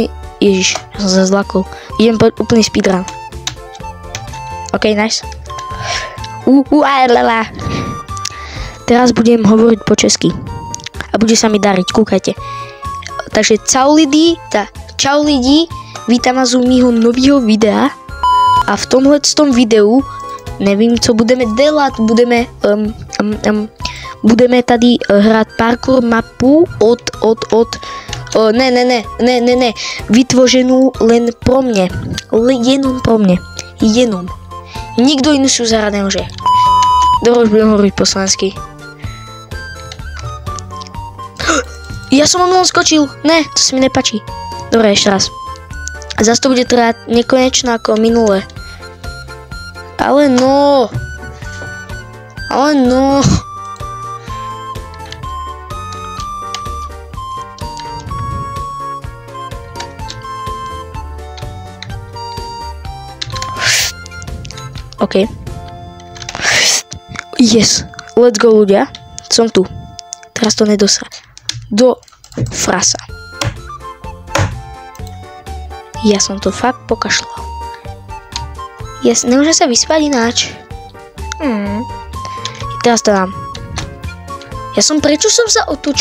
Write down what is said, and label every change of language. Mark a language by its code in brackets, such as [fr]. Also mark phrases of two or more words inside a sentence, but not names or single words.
[sk] Ježiš, ja som sa zlakol. Idem úplný speedrun. [en] OK, nice. [sk] Teraz budem hovoriť po česky. A bude sa mi dariť, kúkajte. [cs] Takže čau lidi, vítam vás u mýho nového videa. A v tomhletom videu, nevím, co budeme dělat, budeme tady hrát parkour mapu ne, vytvořenou len pro mě, jenom pro mě, jenom. Nikdo jiný si zahrát nemůže. [sk] Dobre, už budem hovoriť po slovensky. Ja som omylom skočil, ne, to sa mi nepáči. Dobre, ešte raz. Zas to bude trvať nekonečno ako minule. Ale no. OK. [en] Yes. Let's go, [sk] ľudia. Som tu. Teraz to nedosrať. Do frasa. Ja som to fakt pokašľal. Yes, nemôžem sa vyspať ináč. Teraz to dám. Prečo som sa otočil?